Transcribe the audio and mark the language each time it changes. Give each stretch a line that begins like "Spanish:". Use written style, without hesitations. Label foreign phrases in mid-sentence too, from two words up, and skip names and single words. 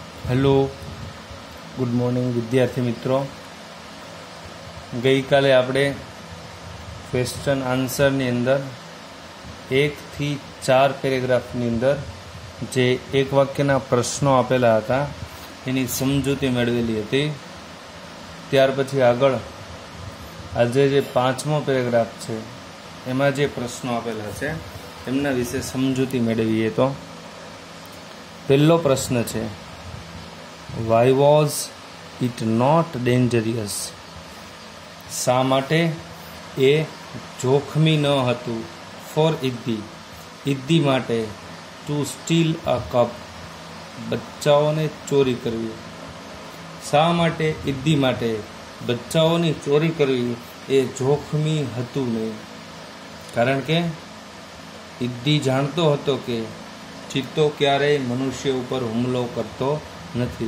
English: hello good morning
Gujarati: વિદ્યાર્થી મિત્રો। ગઈ કાલે આપણે
English: question answerની
Gujarati: અંદર 1 થી 4 પેરેગ્રાફની અંદર જે એક વાક્યના પ્રશ્નો આપેલા હતા એની સમજૂતી મેળવેલી હતી। ત્યાર પછી આગળ આજે જે 5મો પેરેગ્રાફ છે એમાં જે પ્રશ્નો આપેલા છે એમના વિશે સમજૂતી મેળવીએ તો પહેલો પ્રશ્ન છે,
English: Why was it not dangerous?
Gujarati: શા માટે એ જોખમી ન હતું ફોર ઇદ્દી માટે
English: to steal a cub
Gujarati: બચ્ચાઓને ચોરી કરવી। શા માટે ઇદ્દી માટે બચ્ચાઓની ચોરી કરવી એ જોખમી હતું નહીં, કારણ કે ઇદ્દી જાણતો હતો કે ચિત્તો ક્યારેય મનુષ્ય ઉપર હુમલો કરતો નથી।